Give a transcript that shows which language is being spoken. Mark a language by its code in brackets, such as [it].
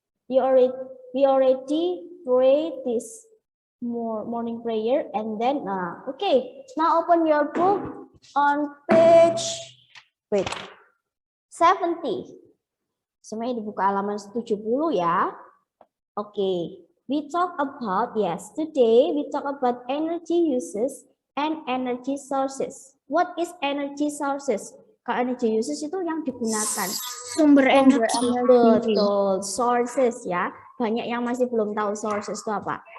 [en] We already pray this morning prayer and then okay, now open your book on page 70. [id] Semuanya dibuka halaman 70 ya. [en] Oke, we talk about, yes, today we talk about energy uses and energy sources. What is energy sources? [id] Kalau energy uses itu yang digunakan. Sumber energi. Betul, sources ya. Banyak yang masih belum tahu sources itu apa.